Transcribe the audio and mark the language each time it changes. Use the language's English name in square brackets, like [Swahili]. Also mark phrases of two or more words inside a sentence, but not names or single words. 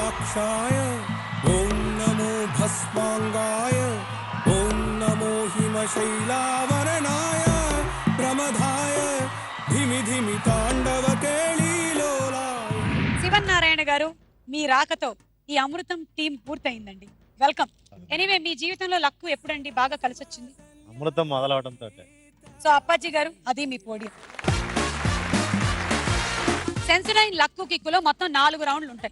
[Sanskrit] केशाय ॐ नमो भस्माङ्गाय ॐ नमो हिमशैलावरणाय प्रमदाय धिमि धिमि ताण्डव केळीलोलाय [Telugu] శివన్నారాయణ గారు, మీ రాకతో ఈ అమృతం టీం పూర్తయిందండి. వెల్కమ్. ఎనీవే, మీ జీవితంలో లక్కు ఎప్పుడండి బాగా కలిసి వచ్చింది? అమృతం మొదలవడంతో. సో అప్పాజీ గారు, అది మీ పోడియం. సెన్సడైన్ లక్కు కిక్కులో మొత్తం 4 రౌండ్లు ఉంటాయి.